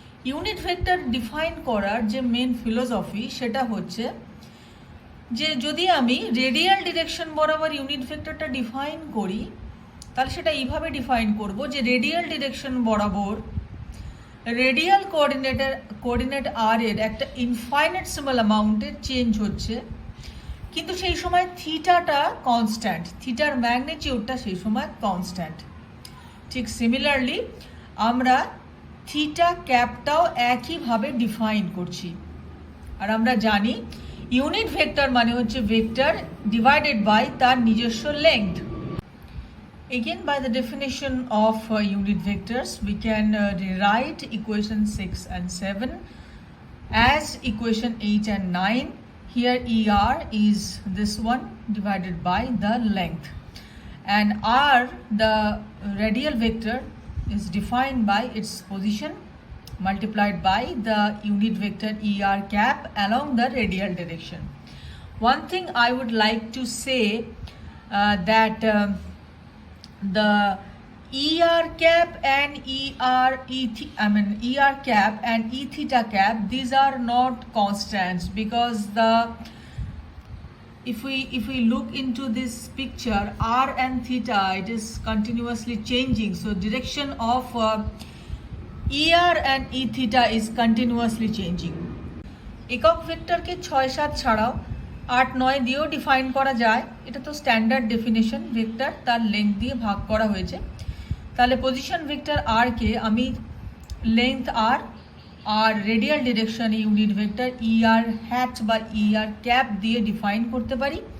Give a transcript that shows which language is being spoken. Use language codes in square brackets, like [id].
[bn] Unit vector define করার যে main philosophy সেটা হচ্ছে যে যদি আমি রেডিয়াল ডিরেকশন বরাবর ইউনিট ভেক্টরটা ডিফাইন করি তাহলে সেটা এইভাবে ডিফাইন করব যে রেডিয়াল ডিরেকশন বরাবর রেডিয়াল কোঅর্ডিনেট আর এর একটা ইনফাইনাইটেসিমাল অ্যামাউন্টের চেঞ্জ হচ্ছে, কিন্তু সেই সময় থিটাটা কনস্ট্যান্ট, থিটার ম্যাগনিটিউডটা সেই সময় কনস্ট্যান্ট। ঠিক সিমিলারলি আমরা থিটা ক্যাপটাও একইভাবে ডিফাইন করছি। আর আমরা জানি ইউনিট ভেক্টর মানে হচ্ছে ভেক্টর ডিভাইডেড বাই তার নিজস্ব length. [en] Again, by the definition of unit vectors, we can rewrite equation 6 and 7 as equation 8 and 9. Here ER is this one divided by the length, and R, the radial vector, is defined by its position multiplied by the unit vector ER cap along the radial direction. One thing I would like to say that the ER cap and ER cap and E theta cap, these are not constants, because if we look into this picture, R and theta, it is continuously changing, so direction of ER and E theta is continuously changing. [bn] একক ভেক্টরকে 6-7 ছাড়াও 8-9 দিয়েও define করা যায়, এটা তো standard definition. Vector তার length দিয়ে ভাগ করা হয়েছে, তাহলে পজিশন ভেক্টর আর কে আমি লেংথ আর আর রেডিয়াল ডিরেকশন ইউনিট ভেক্টর ই আর হ্যাট বা ই আর ক্যাপ দিয়ে ডিফাইন করতে পারি।